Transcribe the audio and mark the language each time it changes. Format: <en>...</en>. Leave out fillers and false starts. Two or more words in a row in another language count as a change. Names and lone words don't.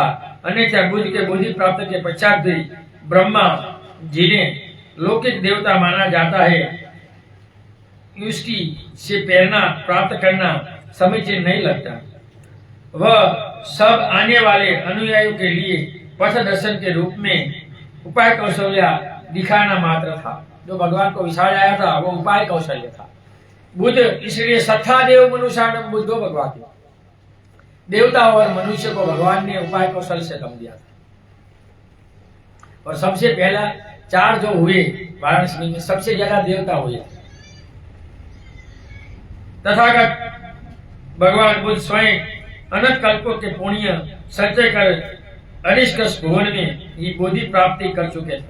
<hi>अन्यथा बुद्ध के बुद्धि प्राप्त के पश्चात भी ब्रह्मा जिन्हें लौकिक देवता माना जाता है उसकी से प्रेरणा प्राप्त करना समीचीन नहीं लगता। वह सब आने वाले अनुयायियों के लिए पथ दर्शन के रूप में उपाय कौशल्या दिखाना मात्र था। जो भगवान को विचार आया था वो उपाय कौशल्य था। बुद्ध इसलिए</hi> <pi>सत्ता देव मनुष्यानम बुद्धो भगवान,</pi> <hi>देवता और मनुष्य को भगवान ने उपाय कौशल से दम दिया था। और सबसे पहला 4 जो हुए वाराणसी में, सबसे ज्यादा देवता हुए। तथागत भगवान बुद्ध स्वयं अनंत कल्पों के पुण्य संचय कर अनिष्कर्ष भुवन में ये बोधि प्राप्ति कर चुके थे।</hi>